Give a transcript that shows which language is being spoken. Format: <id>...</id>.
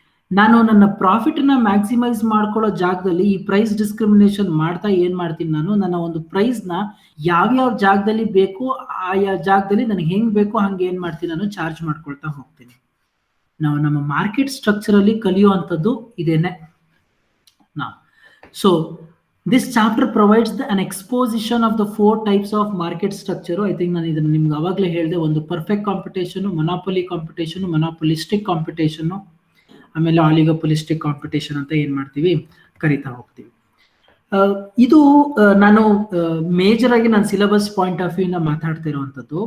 <kn>ನಾನು ನನ್ನ ಪ್ರಾಫಿಟ್ ನ ಮ್ಯಾಕ್ಸಿಮೈಸ್ ಮಾಡ್ಕೊಳ್ಳೋ ಜಾಗದಲ್ಲಿ ಈ ಪ್ರೈಸ್ ಡಿಸ್ಕ್ರಿಮಿನೇಷನ್ ಮಾಡ್ತಾ ಏನ್ ಮಾಡ್ತೀನಿ, ನಾನು ನನ್ನ ಒಂದು ಪ್ರೈಸ್ ನ ಯಾವ್ಯಾವ ಜಾಗದಲ್ಲಿ ಬೇಕು ಆಯಾ ಜಾಗದಲ್ಲಿ ನನಗೆ ಹೆಂಗ್ ಬೇಕು ಹಂಗೆ ಏನ್ ಮಾಡ್ತೀನಿ, ನಾನು ಚಾರ್ಜ್ ಮಾಡ್ಕೊಳ್ತಾ ಹೋಗ್ತೀನಿ. ನಾವು ನಮ್ಮ ಮಾರ್ಕೆಟ್ ಸ್ಟ್ರಕ್ಚರ್ ಅಲ್ಲಿ ಕಲಿಯುವಂಥದ್ದು ಇದೇನೆ ನಾವು.</kn> <en>So this chapter provides an exposition of the 4 types of market structure.</en> <kn>I think ನಾನು ಇದನ್ನ ನಿಮ್ಗೆ ಅವಾಗಲೇ ಹೇಳಿದೆ, ಒಂದು ಪರ್ಫೆಕ್ಟ್ ಕಾಂಪಿಟೇಷನ್, ಮೊನಾಪೊಲಿ ಕಾಂಪಿಟೇಷನ್, ಮೊನಾಪೊಲಿಸ್ಟಿಕ್ ಕಾಂಪಿಟೇಷನ್, ಆಮೇಲೆ ಆಲಿಗೋಪೊಲಿಸ್ಟಿಕ್ ಕಾಂಪಿಟೇಷನ್ ಅಂತ ಏನ್ ಮಾಡ್ತೀವಿ, ಕರಿತಾ ಹೋಗ್ತೀವಿ. ಇದು ನಾನು ಮೇಜರ್ ಆಗಿ ನಾನು ಸಿಲೆಬಸ್ ಪಾಯಿಂಟ್ ಆಫ್ ವ್ಯೂ ನ ಮಾತಾಡ್ತಾ ಇರುವಂತದ್ದು.</kn>